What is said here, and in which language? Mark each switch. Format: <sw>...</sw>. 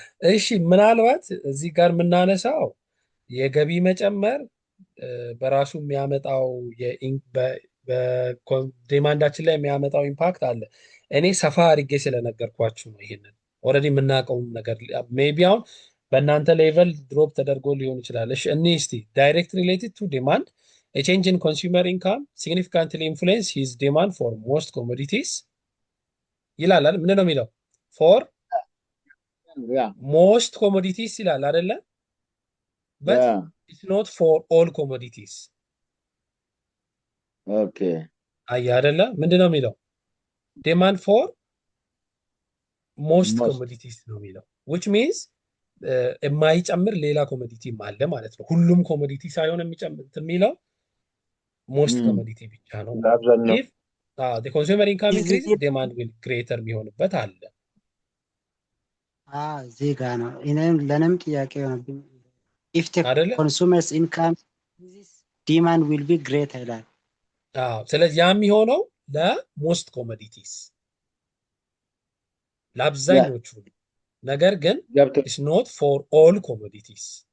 <am>እሺ ምናልባት እዚህ ጋር የምናነሳው የገቢ መጨመር በራሱ የሚያመጣው በዲማንዳችን ላይ የሚያመጣው ኢምፓክት አለ። እኔ ሰፋ አድርጌ ስለነገርኳችሁ ነው። ይሄንን ኦልሬዲ የምናውቀውን ነገር ሜይ ቢ አሁን በእናንተ ሌቨል ድሮፕ ተደርጎ ሊሆን ይችላል። እሺ እኔ እስቲ ዳይሬክት ሪሌትድ ቱ ዲማንድ</am> <en>a change in consumer income significantly influence his demand for most commodities</en> <am>ይላል አይደል? ምንድን ነው የሚለው?</am> <en>for most commodities</en> <am>ይላል አይደለ?</am> <en>but it's not for all commodities። ኦኬ</en> <am>አየህ አይደለ? ምንድን ነው የሚለው?</am> <en>demand for most commodities</en> <am>ነው የሚለው</am> <en>which means</en> <am>የማይጨምር ሌላ ኮሞዲቲ አለ ማለት ነው። ሁሉም ኮሞዲቲ ሳይሆን የሚጨምር የሚለው ሞስት ኮሞዲቲ ብቻ ነው።</am> <en>if the consumer income increases demand will greater</en> <am>የሚሆንበት አለ። እዚህ ጋር ነው ለእኔም ጥያቄ ሆነብኝ።</am> <en>if the consumers income increases demand will be greater</en> <am>ይላል። ስለዚህ ያ የሚሆነው ለሞስት ኮሞዲቲስ ለአብዛኞቹ፣ ነገር ግን</am> <en>it's not for all commodities</en>